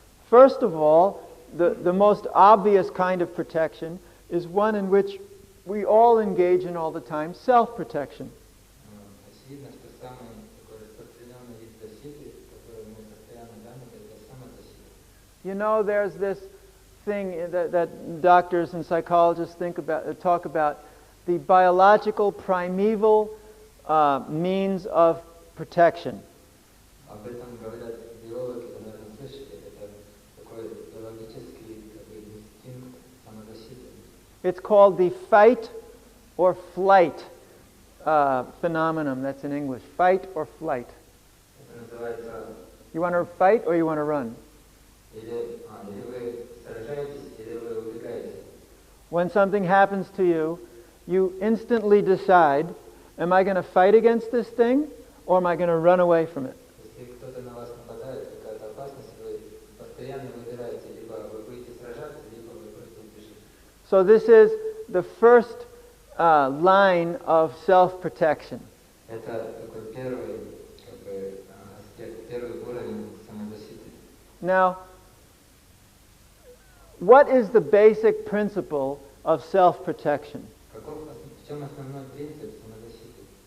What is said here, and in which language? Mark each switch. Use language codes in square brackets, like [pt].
[en] First of all, the most obvious kind of protection is one in which we all engage in all the time, self-protection. [ru] Очевидно, что самый такой распространенный вид защиты, который мы постоянно заняты, это самозащита. [en] You know, there's this thing that doctors and psychologists talk about the biological primeval means of protection. [ru] Об этом говорят биологи, вы, наверное, слышали, это такой биологический инстинкт самозащиты. [en] It's called the fight or flight phenomenon. That's in English. Fight or flight. [ru] Это называется [en] You want to fight or you want to run? [ru] или вы сражаетесь, или вы убегаете. [en] When something happens to you, you instantly decide, am I going to fight against this thing or am I going to run away from it? [ru] Если кто-то на вас нападает, какая-то опасность, вы постоянно выбираете, либо вы будете сражаться, либо вы просто убежите. [en] So this is the first line of self-protection. [ru] Это такой первый аспект, первый уровень самозащиты. [en] Now, what is the basic principle of self-protection? [ru] В чем основной принцип самозащиты?